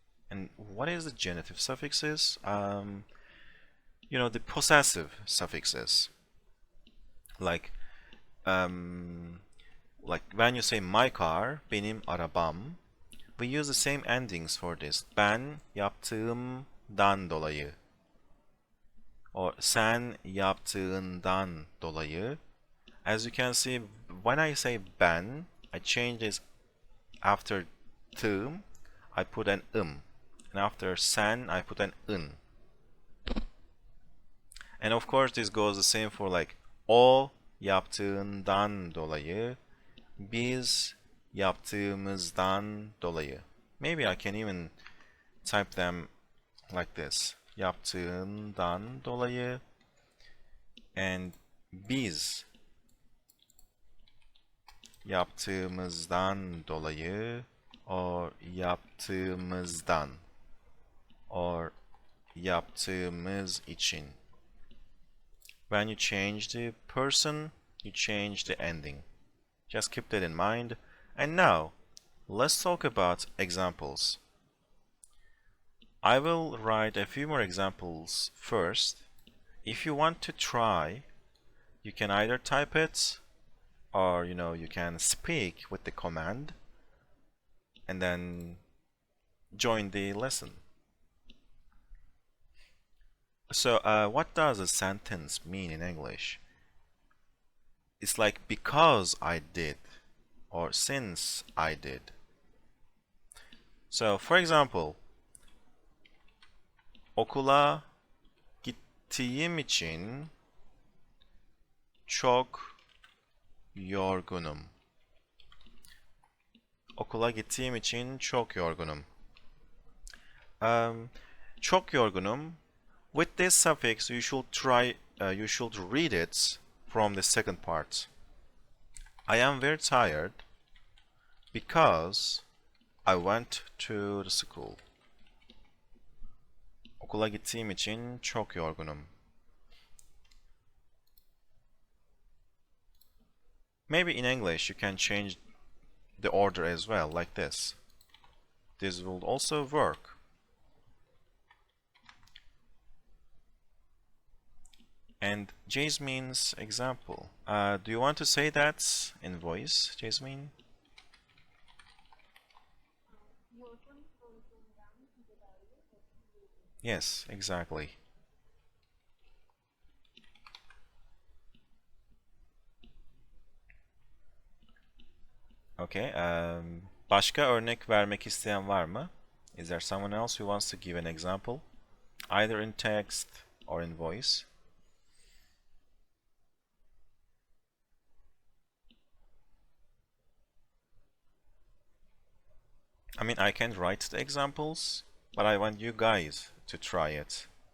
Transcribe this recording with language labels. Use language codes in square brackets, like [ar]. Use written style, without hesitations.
[en] And what is the genitive suffixes? The possessive suffixes. Like when you say my car, [tr] benim arabam, [en] we use the same endings for this. [tr] Ben yaptığımdan dolayı. Or sen yaptığından dolayı. [en] As you can see, when I say ben, I change this after tığım, I put an and after sen, I put an ın. And of course, this goes the same for like [tr] o yaptığından dolayı, biz yaptığımızdan dolayı. [en] Maybe I can even type them like this. [tr] Yaptığından dolayı and biz yaptığımızdan dolayı or yaptığımızdan or yaptığımız için. [en] When you change the person, you change the ending. Just keep that in mind. And now, let's talk about examples. I will write a few more examples first. If you want to try, you can either type it or you can speak with the command and then join the lesson. So what does a sentence mean in English? It's like because I did or since I did. So for example, [tr] okula gittiğim için çok yorgunum. Okula gittiğim için çok yorgunum. Çok yorgunum. [en] With this suffix, you should read it from the second part. I am very tired because I went to the school. Okula gittiğim için çok yorgunum. Maybe in English you can change the order as well, like this. This will also work. And Jasmine's example. Do you want to say that in voice, Jasmine? Yes, exactly. Okay. [tr] Başka örnek vermek isteyen var mı? [en] Is there someone else who wants to give an example? Either in text or in voice? I mean, I can write the examples, but I want you guys to try it.